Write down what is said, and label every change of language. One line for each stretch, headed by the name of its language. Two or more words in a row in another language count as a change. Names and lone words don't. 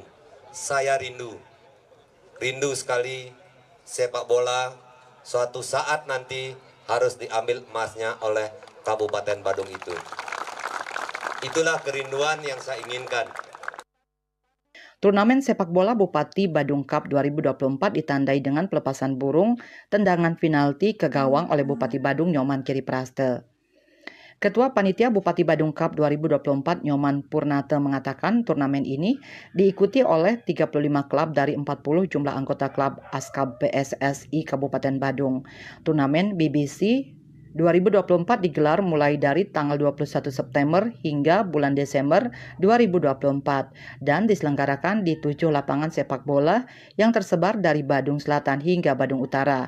Indonesian: Saya rindu sekali sepak bola suatu saat nanti harus diambil emasnya oleh Kabupaten Badung itu. Itulah kerinduan yang saya inginkan. Turnamen sepak bola Bupati Badung Cup 2024 ditandai dengan pelepasan burung tendangan penalti ke gawang oleh Bupati Badung Nyoman Giripraste. Ketua Panitia Bupati Badung Cup 2024 Nyoman Purnate mengatakan turnamen ini diikuti oleh 35 klub dari 40 jumlah anggota klub Aska PSSI Kabupaten Badung. Turnamen BBC 2024 digelar mulai dari tanggal 21 September hingga bulan Desember 2024 dan diselenggarakan di 7 lapangan sepak bola yang tersebar dari Badung Selatan hingga Badung Utara.